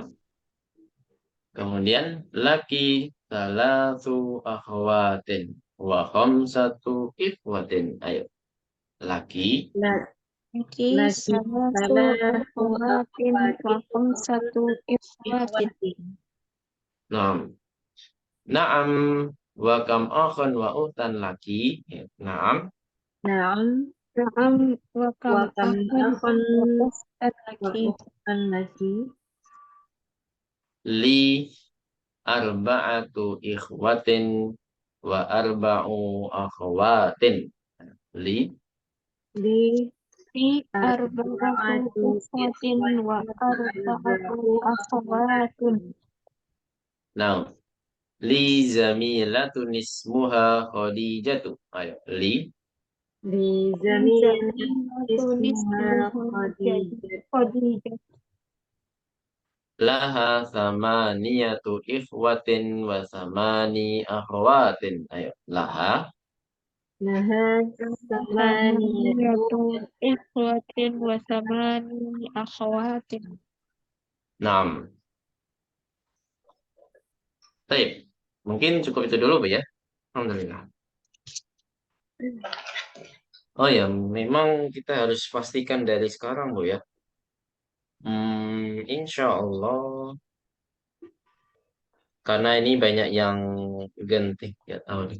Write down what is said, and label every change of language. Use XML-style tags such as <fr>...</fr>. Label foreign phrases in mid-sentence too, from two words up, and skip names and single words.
<ar>Kemudian لكِ ثلاث أخوات. وخمسة إخوة. Ayo. Laki. Laki Laki salah salatu إخوة وستة إخوة. ikhwatin. Nah. Naam. وكم أخ وأخت لكِ. Naam. Naam. نعم وكم وكم akhun akhun وأخت wa laki. أخت لكِ. لي أربعة إخوة وأربع أخوات. Li. Li في أربعة إخوة وأربعة أخوات. Nah. لي زميلة اسمها خديجة. Ayo. Li. لي زمين اسمها خديجة. Khadijah. لها ثمانية إخوة وثماني أخوات. Ayo, laha. نها ثمانية. ثمانية إخوة وثماني أخوات. Naam.</ar> <id>Baik. Mungkin cukup itu dulu, Bu ya. Alhamdulillah. Oh ya, memang kita harus pastikan dari sekarang, Bu ya.</id> <ar>إن شاء الله,</ar> <id>karena ini banyak yang ganti, ya tahu nih.</id>